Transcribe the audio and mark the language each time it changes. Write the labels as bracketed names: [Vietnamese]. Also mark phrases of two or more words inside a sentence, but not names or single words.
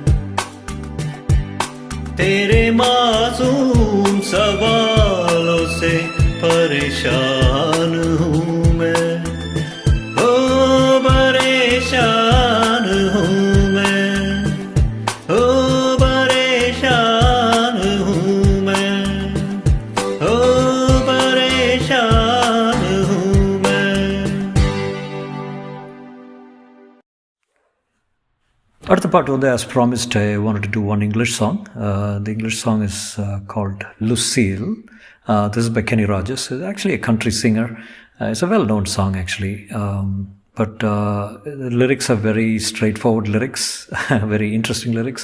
[Hindi] तेरे मासूम सवालों से परेशान हूँ मैं, ओ परेशान हूँ मैं, ओ परेशान हूँ मैं, ओ परेशान हूँ मैं। [Tamil] அடுத்த பாட்டு வந்து [English] as promised I wanted to do one English song. The English song is called Lucille. This is by Kenny Rogers. He's actually a country singer. It's a well-known song actually. But the lyrics are very straightforward lyrics, very interesting lyrics.